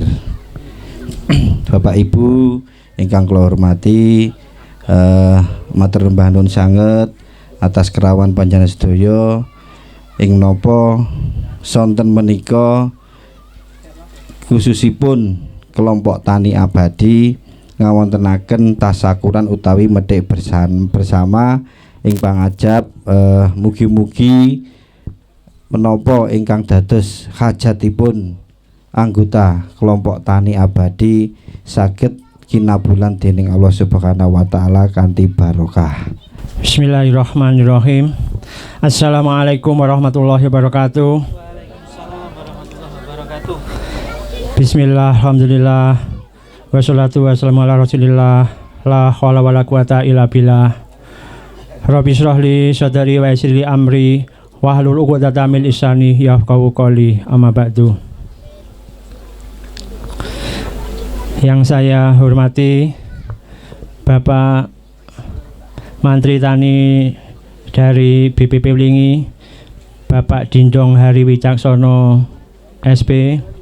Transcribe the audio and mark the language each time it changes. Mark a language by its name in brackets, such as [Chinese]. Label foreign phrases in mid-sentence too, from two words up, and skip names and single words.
[Javanese] Bapak Ibu ingkang kula hormati, matur nuwun nuwun sanget atas kerawan panjenengan sedaya ing napa sonten menika khususipun kelompok tani abadi ngawontenaken tasakuran utawi medhik bersama ing pangajab. Mugi-mugi menapa ingkang dados hajatipun anggota kelompok tani abadi saged kinabulan dening Allah [Arabic] سبحانه وتعالى [Javanese] kanthi barokah. [Arabic] بسم الله الرحمن الرحيم. السلام عليكم ورحمة الله وبركاته. بسم الله، الحمد لله، والصلاة والسلام على رسول الله، لا حول ولا قوة إلا بالله. رب اشرح لي صدري ويسر لي أمري واحلل عقدة من لساني يفقهوا قولي، أما بعد. [Indonesian] Yang saya hormati Bapak Mantri Tani dari BPP Lulingi, Bapak Dingdong Hari Wicaksono SP.